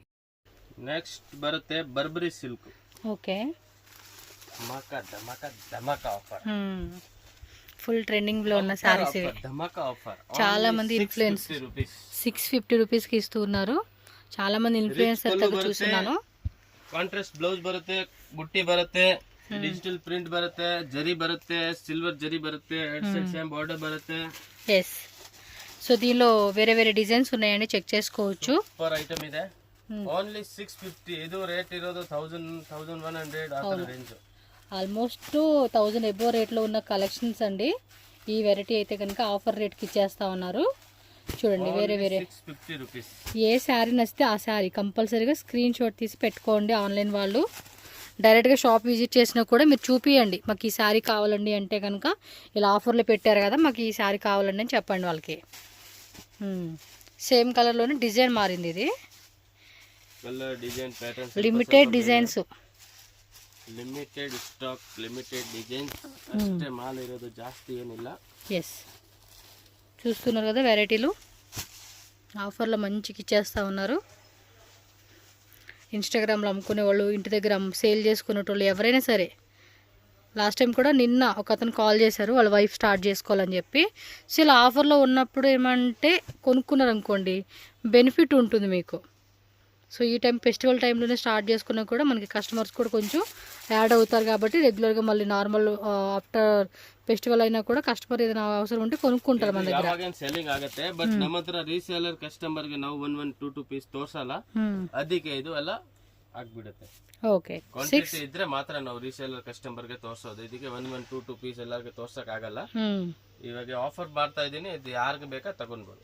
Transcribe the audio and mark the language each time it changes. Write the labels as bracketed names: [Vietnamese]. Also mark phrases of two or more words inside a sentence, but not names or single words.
[Telugu] నెక్స్ట్ బರುತ್ತೆ బర్బరీ సిల్క్. ఓకే, ధమాకా ధమాకా ధమాకా ఆఫర్. [English] full trending [Telugu] లో ఉన్న సారీస్ ఇవి. ధమాకా ఆఫర్. చాలా మంది ఇన్ఫ్లుయెన్స్ 650 రూపీస్ కి ఇస్తున్నారు. చాలా మంది ఇన్ఫ్లుయెన్సర్ దగ్గర చూస్తున్నాను. [English] contrast blouse [Kannada] ಬರುತ್ತೆ, ಬುಟ್ಟಿ ಬರುತ್ತೆ, [English] digital print [Kannada] ಬರುತ್ತೆ, ಜರಿ ಬರುತ್ತೆ, ಸಿಲ್ವರ್ ಜರಿ ಬರುತ್ತೆ, [English] head side same border [Kannada] ಬರುತ್ತೆ. [Telugu] ఎస్, సో దీనిలో వేరే వేరే డిజైన్స్ ఉన్నాయండి, చెక్ చేసుకోవచ్చు. [English] super item [Kannada] ಇದೆ. ఓన్లీ 650. ಇದು ರೇಟ್ ఇరోదు 1100 ఆ రేంజ్. [Telugu] ఆల్మోస్ట్ 1000 ఎబో రేట్లో ఉన్న కలెక్షన్స్ అండి. ఈ వెరైటీ అయితే కనుక ఆఫర్ రేట్కి ఇచ్చేస్తా ఉన్నారు. చూడండి వేరే వేరే 650 రూపీస్. ఏ శారీ నచ్చితే ఆ శారీ కంపల్సరీగా [English] screen shot [Telugu] తీసి పెట్టుకోండి. ఆన్లైన్ వాళ్ళు డైరెక్ట్గా [English] shop visit [Telugu] చేసినా కూడా మీరు చూపియండి, మాకు ఈ శారీ కావాలండి అంటే కనుక ఇలా ఆఫర్లో పెట్టారు కదా, మాకు ఈ శారీ కావాలండి అని చెప్పండి వాళ్ళకి. సేమ్ కలర్లోనే డిజైన్ మారింది. ఇది [English] colour design patterns, limited designs, limited stock, limited designs [Kannada] ಅಷ್ಟೇ ಮಾಲ್ ಇರೋದು, ಜಾಸ್ತಿ ಏನಿಲ್ಲ. [Telugu] ఎస్, చూస్తున్నారు కదా వెరైటీలు ఆఫర్లో మంచిగా ఇచ్చేస్తూ ఉన్నారు. ఇన్స్టాగ్రామ్లో అమ్ముకునే వాళ్ళు, ఇంటి దగ్గర సేల్ చేసుకునేటోళ్ళు ఎవరైనా సరే. లాస్ట్ టైం కూడా నిన్న ఒక అతను కాల్ చేశారు, వాళ్ళ వైఫ్ స్టార్ట్ చేసుకోవాలని చెప్పి. సో ఇలా ఆఫర్లో ఉన్నప్పుడు ఏమంటే కొనుక్కున్నారు అనుకోండి, బెనిఫిట్ ఉంటుంది మీకు. సో ఈ టైం ఫెస్టివల్ టైంలోనే స్టార్ట్ చేసుకున్నా కూడా మనకి కస్టమర్స్ కూడా కొంచెం యాడ్ అవుతారు కాబట్టి రెగ్యులర్గా మళ్ళీ [English] normal after festival [Telugu] అయినా కూడా కస్టమర్ ఏదైనా అవసరం ఉంటే కొనుక్కుంటారు మన దగ్గర. [Kannada] ಸೆಲ್ಲಿಂಗ್ ಆಗುತ್ತೆ, ಬಟ್ ನಮ್ಮ ಹತ್ರ [English] reseller customer [Kannada] ಗೆ ನಾವು 1-2 ಪೀಸ್ ತೋರ್ಸಲ್ಲ, ಅದಕ್ಕೆ ಇದು ಎಲ್ಲ ಆಗ್ಬಿಡುತ್ತೆ. ಓಕೆ, ಕ್ವಾಂಟಿಟಿ ಇದ್ರೆ ಮಾತ್ರ ನಾವು [English] reseller customer [Kannada] ಗೆ ತೋರ್ಸೋದು. ಇದಕ್ಕೆ 1-2 ಪೀಸ್ ಎಲ್ಲರಿಗೂ ತೋರ್ಸಕ್ ಆಗಲ್ಲ. ಇವಾಗ ಆಫರ್ ಮಾಡ್ತಾ ಇದೀನಿ, ಇದು ಯಾರಿಗೆ ಬೇಕಾ ತಗೊಂಡ್ಬೋದು.